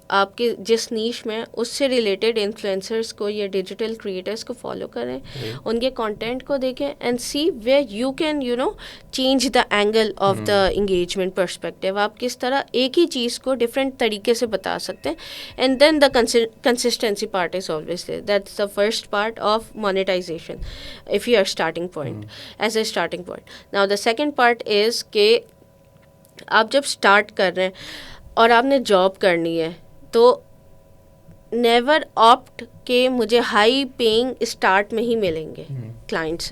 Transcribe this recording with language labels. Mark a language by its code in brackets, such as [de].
[ur] آپ کے جس نیش میں اس سے ریلیٹڈ انفلوئنسرس کو یا ڈیجیٹل کریٹرس کو فالو کریں، ان کے کانٹینٹ کو دیکھیں [en] And see where you can change the angle of the engagement perspective. [ur] آپ کس طرح ایک ہی چیز کو ڈفرینٹ طریقے سے بتا سکتے ہیں. [en] And then the consistency part is always there. That's the first part of monetization if you are starting point is a starting point. Now the second part is [ur] کہ آپ جب اسٹارٹ کر رہے ہیں اور آپ نے جاب کرنی ہے تو [en] never opt [ur] کہ مجھے [en] high paying [ur] اسٹارٹ میں ہی ملیں گے کلائنٹس.